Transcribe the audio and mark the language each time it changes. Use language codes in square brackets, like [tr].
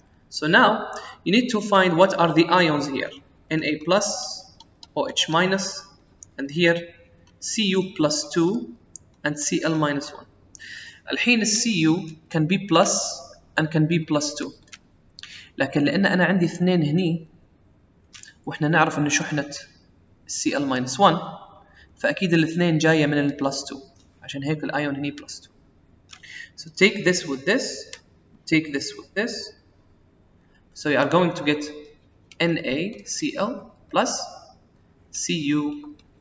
[en] So now you need to find what are the ions here: Na plus, OH minus, and here Cu plus 2 and Cl minus 1. [ar] الحين [en] Cu can be plus and can be plus 2. [ar] لكن لأن أنا عندي اثنين هني وإحنا نعرف إن شحنة Cl minus 1, فأكيد الاثنين جاية من ال plus 2. عشان هيك الأيون هني plus 2. [en] So take this with this, take this with this. So you are going to get NaCl plus CuOH2.